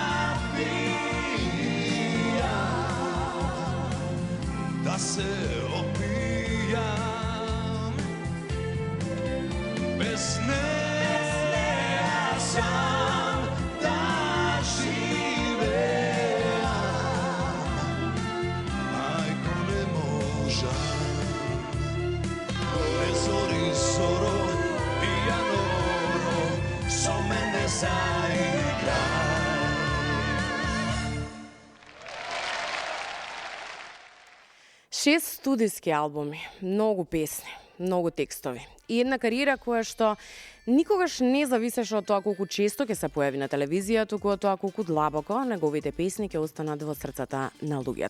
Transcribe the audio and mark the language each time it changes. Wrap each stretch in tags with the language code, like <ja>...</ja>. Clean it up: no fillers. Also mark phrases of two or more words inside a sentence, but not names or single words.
<mk>пијам, да се опијам, без неја сам да живеам, мајко не можем, без зори зоро пијаноро, со мене заиграј. Шест студиски албуми, многу песни, многу текстови и една кариера која што никогаш не зависеше од тоа колку често ќе се појави на телевизија, туку од тоа колку длабоко неговите песни ќе останат во срцата на луѓето.</mk>